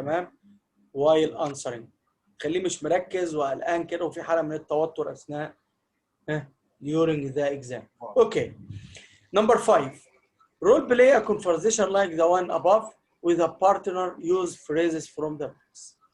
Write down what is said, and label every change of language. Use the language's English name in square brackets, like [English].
[Arabic] تمام؟ [English] while answering. [Arabic] خليه مش مركز وقلقان كده وفي حالة من التوتر أثناء [English] during the exam. Okay. Number 5. Role play a conversation like the one above with a partner. Use phrases from the books.